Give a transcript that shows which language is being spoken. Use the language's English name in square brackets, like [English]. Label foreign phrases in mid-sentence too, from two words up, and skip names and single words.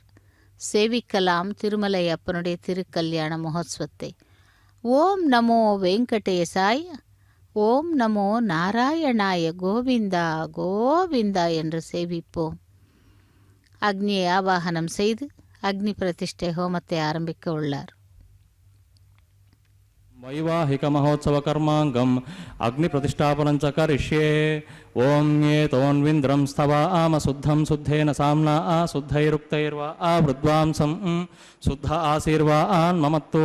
[Tamil] சேவிக்கலாம் திருமலை அப்பனுடைய திருக்கல்யாண மகோத்சவத்தை. [Sanskrit] ஓம் நமோ வெங்கடேசாய, ஓம் நமோ நாராயணாய, [Tamil] கோவிந்தா கோவிந்தா என்று சேவிப்போம். அக்னியை ஆவாகனம் செய்து அக்னி பிரதிஷ்டை ஹோமத்தை ஆரம்பிக்க உள்ளார். [Sanskrit] వైవాహిక మహోత్సవ కర్మాంగం అగ్ని ప్రతిష్టాపనం చ కరిష్యే. ఓం ఏతోన్వింద్రం స్తవామ శుద్ధం శుద్ధేన సామ్నా ఆ శుద్ధైరుక్తైర్వా ఆ వృద్వాంసం శుద్ధ ఆశీర్వాన్ మమత్తు.